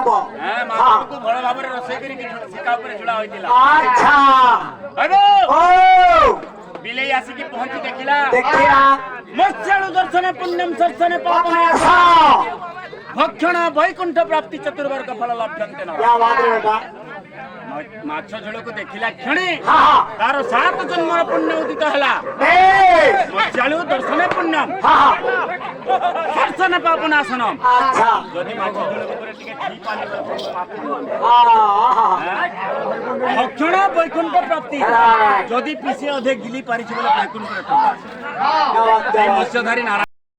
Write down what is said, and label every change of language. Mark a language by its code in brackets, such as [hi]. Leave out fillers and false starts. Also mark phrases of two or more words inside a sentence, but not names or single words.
[or] ମାଛକୁ ଭଲ ଭାବରେ ରୋଷେଇ କରିକି ଶିକା ଉପରେ ଝୁଳା ହୋଇଥିଲା ଆଚ୍ଛା ବାବୁ ଓ ବିଲେଇ ଆସିକି ପହଞ୍ଚି ଦେଖିଲା ଦେଖିଲା [sa] ମତ୍ସ୍ୟାଳୁ ଦର୍ଶନ ପୁଣ୍ୟମ ଦର୍ଶନ ପାପନ [or] ଆସ [sa] ଭକ୍ଷଣ ବୈକୁଣ୍ଠ ପ୍ରାପ୍ତି ଚତୁର୍ବର୍ଗ ଫଳ ଲଭ୍ୟନ୍ତେ ନ [hi] क्या बात है बेटा [or] ମାଛ ଝୋଳକୁ ଦେଖିଲା କ୍ଷଣି [hi] हाँ हाँ [or] ତାର 7 ଜନ୍ମର ପୁଣ୍ୟ ଉଦିତ ହେଲା बेश [sa] ମତ୍ସ୍ୟାଳୁ ଦର୍ଶନ ପୁଣ୍ୟମ [hi] हाँ [sa] ଦର୍ଶନ ପାପନାଶନ [hi] अच्छा [or] ଯଦି ମାଛ ଝୋଳ ଉପରେ ଟିକେ ଘି ପାଣି [hi] हाँ [sa] ଭକ୍ଷଣ ବୈକୁଣ୍ଠ ପ୍ରାପ୍ତି [hi] हाँ [or] ଯଦି ପିସେ ଅଧେ ଗିଲି ପାରିଛି ବୋଲେ ବୈକୁଣ୍ଠରେ [hi] क्या बात है [or] ମତ୍ସ୍ୟଧାରୀ ନାରାୟଣ